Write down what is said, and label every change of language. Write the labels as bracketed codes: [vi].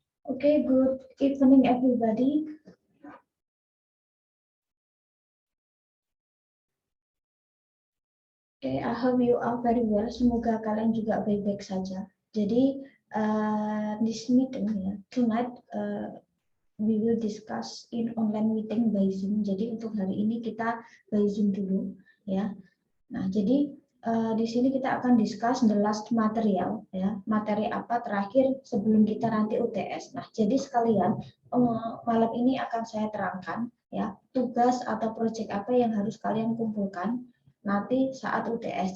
[en] Okay, good evening everybody. Okay, I hope you are very well. [id] Semoga kalian juga baik-baik saja. Jadi [en] this meeting ya, tonight we will discuss in online meeting by Zoom. [id] Jadi untuk hari ini kita [en] by Zoom [id] dulu ya. Nah, jadi di sini kita akan [en] discuss the last material [id] ya. Materi apa terakhir sebelum kita nanti UTS. Nah, jadi sekalian malam ini akan saya terangkan ya, tugas atau proyek apa yang harus kalian kumpulkan nanti saat UTS.